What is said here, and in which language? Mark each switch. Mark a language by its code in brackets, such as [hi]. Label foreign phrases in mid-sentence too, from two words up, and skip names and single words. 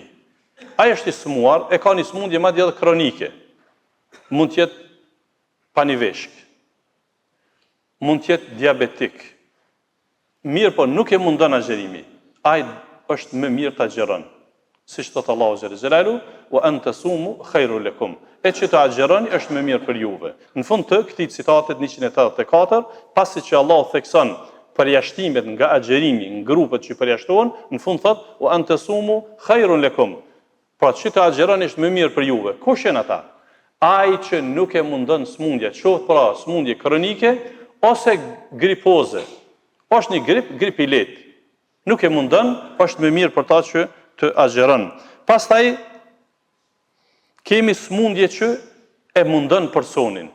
[sq] Ai është i smuar, e ka një smundje madje edhe kronike. Mund të jetë paniveshk, mund të jetë diabetik. Mirë po nuk e mundon agjerimi. Ai është më mirë të agjeron. Siç thot Allahu [ar] جل جلاله, وأن تصوموا خير لكم. [sq] E që të agjeroni është më mirë për juve. Në fund të këtij citatit 184, pasi që Allahu thekson përjashtimet nga agjerimi në grupet që përjashtohen, në fund thot [ar] وأن تصوموا خير لكم. [sq] Pra që të agjeroni është më mirë për juve. Kush janë ata? Ai që nuk e mundon smundja, qoftë pra smundje kronike ose gripoze. Është një grip i lehtë. Nuk e mundon, është më mirë për ta që të agjeron. Pastaj kemi smundje që e mundon personin.